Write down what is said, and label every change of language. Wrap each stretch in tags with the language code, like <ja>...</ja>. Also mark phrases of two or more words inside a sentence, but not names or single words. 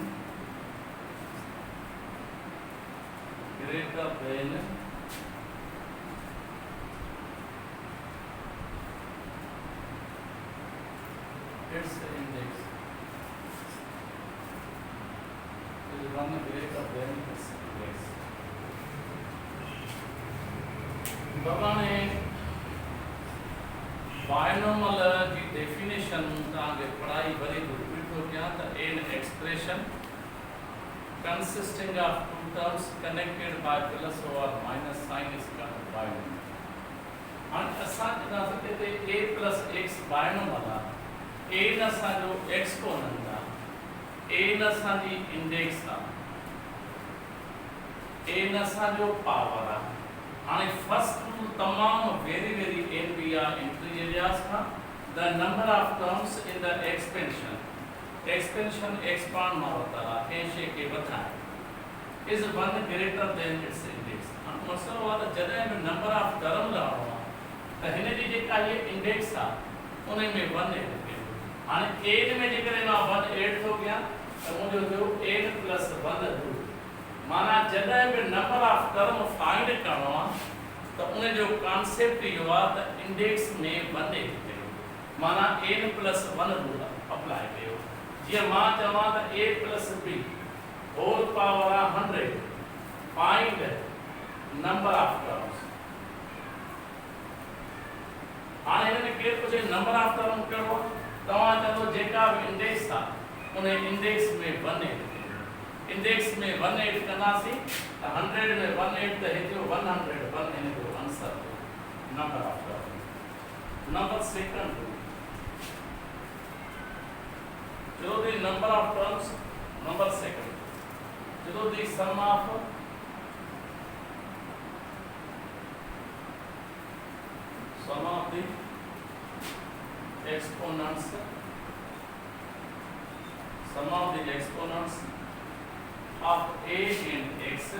<en>greater than its index. Is 1 greater than its index. binomial की definition</en> <sd>तव्हांखे पढ़ाई वरी रिपीट थो कयां त</sd> <en>An expression consisting of two terms connected by plus or minus sign is called binomial.</en> <sd>हाणे असां चवंदासीं हिते a plus x बायनोमल आहे। a न असांजो एक्सपोनेंट आहे, a न असांजी इंडेक्स आहे, a न असांजो पावर आहे। हाणे</sd> <en>first rule</en> <sd>तमाम वेरी एनबीआर एंट्री एरियाज खां</sd> <en>the number of terms in the expansion</en> <sd>expand मां वरितल आहे कंहिं शइ खे वधाए</sd> <en>is 1 greater than its index।</en> <sd>हाणे मसलो आहे त जॾहिं बि</sd> <en>number of term</en> <sd>लहणो आहे त हिन जी जेका इहे इंडेक्स आहे उन में 1 एड कयो। हाणे एड में जेकॾहिं मां 1 एड थो कयां त मुंहिंजो थियो n plus 1 रूल। माना जॾहिं बि</sd> <en>number of term</en> <sd>फाइंड करणो आहे त उन जो कॉन्सेप्ट इहो आहे त इंडेक्स में 1 एड कयो, माना n plus 1 रूल अप्लाई कयो। जीअं मां चवां त a plus b</sd> <en>whole power</en> <sd>आहे 100</sd> <en>find number of terms.</en> <sd>हाणे हिन में केरु पुछे</sd> <en>number of term</en> <sd>कहिड़ो आहे, तव्हां चवंदो जेका बि इंडेक्स आहे उन इंडेक्स में 1 एड कयो। इंडेक्स में 1 एड कंदासीं त 100 में 1 एड त हे थियो 101 हिन जो आंसर</sd> <en>number of term. number second जो the number of terms, number second, जो the sum of the exponents of a and x</en>